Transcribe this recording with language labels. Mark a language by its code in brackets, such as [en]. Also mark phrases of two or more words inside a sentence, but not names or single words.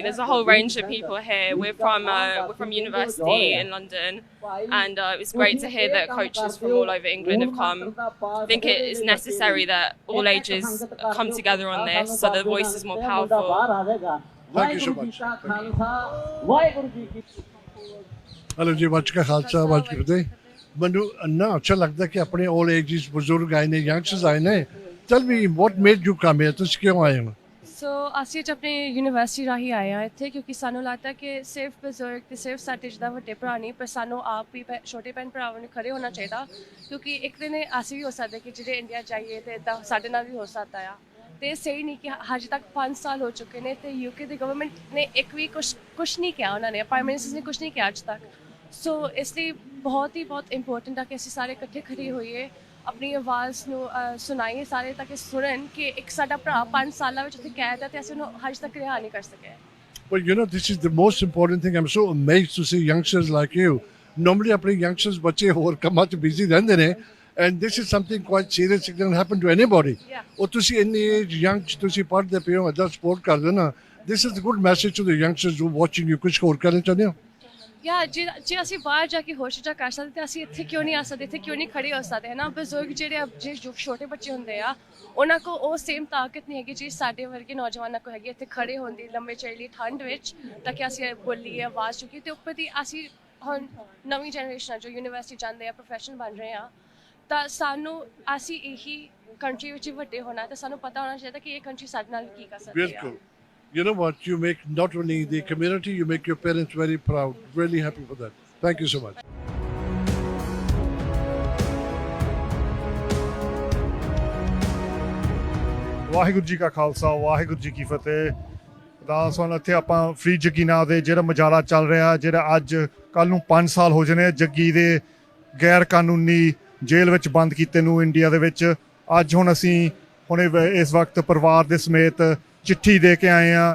[en] There's a whole range of people here. We're from university in London, and it's great to hear that coaches from all over England have come. I think it is necessary that all ages come together on this so the voice is more powerful. Thank you so much. Hello जी, [pa] ਵਾਚ ਕਾ ਖਾਲਸਾ, ਵਾਚ ਕੀ ਫਤਿਹ। ਮੈਨੂੰ ਇੰਨਾ ਅੱਛਾ ਲੱਗਦਾ ਕਿ ਆਪਣੇ [en] all ages [pa] ਬਜ਼ੁਰਗ ਆਏ ਨੇ, ਯੰਗਸਟਰਸ ਆਏ ਨੇ। [en] Tell me, what made you come here? [pa] ਤੁਸੀਂ ਕਿਉਂ ਆਏ ਹੋ? ਸੋ ਅਸੀਂ ਅੱਜ ਆਪਣੀ ਯੂਨੀਵਰਸਿਟੀ ਰਾਹੀਂ ਆਏ ਹਾਂ ਇੱਥੇ, ਕਿਉਂਕਿ ਸਾਨੂੰ ਲੱਗਦਾ ਕਿ ਸਿਰਫ ਬਜ਼ੁਰਗ ਤੇ ਸਿਰਫ ਸਾਡੇ ਜਿੱਦਾਂ ਵੱਡੇ ਭਰਾ ਨਹੀਂ, ਪਰ ਸਾਨੂੰ ਆਪ ਵੀ ਛੋਟੇ ਭੈਣ ਭਰਾਵਾਂ ਨੂੰ ਖੜੇ ਹੋਣਾ ਚਾਹੀਦਾ, ਕਿਉਂਕਿ ਇੱਕ ਦਿਨ ਅਸੀਂ ਵੀ ਹੋ ਸਕਦੇ ਕਿ ਜਿਹੜੇ ਇੰਡੀਆ ਜਾਈਏ ਤੇ ਇੱਦਾਂ ਸਾਡੇ ਨਾਲ ਵੀ ਹੋ ਸਕਦਾ ਆ। ਤੇ ਸਹੀ ਨਹੀਂ ਕਿ ਹਜੇ ਤੱਕ 5 ਸਾਲ ਹੋ ਚੁੱਕੇ ਨੇ ਤੇ ਯੂਕੇ ਦੀ ਗਵਰਨਮੈਂਟ ਨੇ ਇੱਕ ਵੀ ਕੁਛ ਨਹੀਂ ਕਿਹਾ, ਉਹਨਾਂ ਨੇ [en] prime minister [pa] ਨੇ ਕੁਛ ਨਹੀਂ ਕਿਹਾ ਅੱਜ ਤੱਕ। ਸੋ ਇਸ ਲਈ ਬਹੁਤ ਇੰਪੋਰਟੈਂਟ ਆ ਕਿ ਅਸੀਂ ਸਾਰੇ ਇਕੱਠੇ ਖੜੇ ਹੋਈਏ, ਆਪਣੀ ਆਵਾਜ਼ ਨੂੰ ਸੁਣਾਈਏ ਸਾਰੇ, ਤਾਂ ਕਿ ਸੁਣਨ ਕਿ ਇੱਕ ਸਾਡਾ ਭਰਾ 5 ਸਾਲਾਂ ਵਿੱਚ ਉੱਥੇ ਕੈਦ ਹੈ ਤੇ ਅਸੀਂ ਉਹਨੂੰ ਹਜੇ ਤੱਕ ਰਿਹਾ ਨਹੀਂ ਕਰ ਸਕੇ। [en] Well, you know, this is the most important thing. I'm so amazed to see youngsters like you. Normally, [pa] ਆਪਣੇ youngsters ਬੱਚੇ ਹੋਰ ਕੰਮਾਂ 'ਚ busy ਰਹਿੰਦੇ ਨੇ, [en] and this is something quite serious. It can happen to anybody. [pa] ਉਹ ਤੁਸੀਂ ਇੰਨੀ [en] age young [pa] 'ਚ ਤੁਸੀਂ ਪੜ੍ਹਦੇ ਪਏ ਹੋ, ਇੱਦਾਂ ਸਪੋਰਟ ਕਰਦੇ ਨਾ, [en] this is a good message to the youngsters who are watching you. [pa] ਕੁਛ ਹੋਰ ਕਰਨਾ ਚਾਹੁੰਦੇ ਹੋ? ਜੇ ਅਸੀਂ ਬਾਹਰ ਜਾ ਕੇ ਹੋਰ ਚੀਜ਼ਾਂ ਕਰ ਸਕਦੇ ਤਾਂ ਅਸੀਂ ਇੱਥੇ ਕਿਉਂ ਨਹੀਂ ਆ ਸਕਦੇ, ਇੱਥੇ ਕਿਉਂ ਨਹੀਂ ਖੜੇ ਹੋ ਸਕਦੇ ਹੈ ਨਾ। ਬਜ਼ੁਰਗ ਜਿਹੜੇ ਛੋਟੇ ਬੱਚੇ ਹੁੰਦੇ ਆ, ਉਹਨਾਂ ਕੋਲ ਉਹ ਸੇਮ ਤਾਕਤ ਨਹੀਂ ਹੈਗੀ ਜੀ ਸਾਡੇ ਵਰਗੇ ਨੌਜਵਾਨਾਂ ਕੋਲ ਹੈਗੀ ਇੱਥੇ ਖੜੇ ਹੋਣ ਦੀ ਲੰਬੇ ਚਿਰ ਲਈ ਠੰਡ ਵਿੱਚ, ਤਾਂ ਕਿ ਅਸੀਂ ਬੋਲੀਏ, ਆਵਾਜ਼ ਚੁੱਕੀਏ। ਤੇ ਉੱਪਰ ਦੀ ਅਸੀਂ ਹੁਣ ਨਵੀਂ ਜਨਰੇਸ਼ਨ ਜੋ ਯੂਨੀਵਰਸਿਟੀ ਜਾਂਦੇ ਆ, ਪ੍ਰੋਫੈਸ਼ਨਲ ਬਣ ਰਹੇ ਆ, ਤਾਂ ਅਸੀਂ ਇਹੀ ਕੰਟਰੀ ਵਿੱਚ ਵੱਡੇ ਹੋਣਾ, ਤਾਂ ਸਾਨੂੰ ਪਤਾ ਹੋਣਾ ਚਾਹੀਦਾ ਕਿ ਇਹ ਕੰਟਰੀ ਸਾਡੇ ਨਾਲ ਕੀ ਕਰ ਸਕਦੀ ਹੈ। [en] You know what? You make not only the community, you make your parents very proud. Really happy for that. Thank you so much. [pa] ਵਾਹਿਗੁਰੂ ਜੀ ਕਾ ਖਾਲਸਾ ਵਾਹਿਗੁਰੂ ਜੀ ਕੀ ਫਤਿਹ। ਤਾਂ ਸੁਣ ਇੱਥੇ ਆਪਾਂ ਫ੍ਰੀ ਜੱਗੀ ਨਾਂ ਦੇ ਜਿਹੜਾ ਮੁਜ਼ਾਹਰਾ ਚੱਲ ਰਿਹਾ, ਜਿਹੜਾ ਅੱਜ ਕੱਲ੍ਹ ਨੂੰ 5 ਸਾਲ ਹੋ ਜਾਣੇ ਜੱਗੀ ਦੇ ਗੈਰ ਕਾਨੂੰਨੀ ਜੇਲ੍ਹ ਵਿੱਚ ਬੰਦ ਕੀਤੇ ਨੂੰ ਇੰਡੀਆ ਦੇ ਵਿੱਚ। ਅੱਜ ਹੁਣ ਅਸੀਂ ਹੁਣੇ ਇਸ ਵਕਤ ਪਰਿਵਾਰ ਦੇ ਸਮੇਤ ਚਿੱਠੀ ਦੇ ਕੇ ਆਏ ਆ।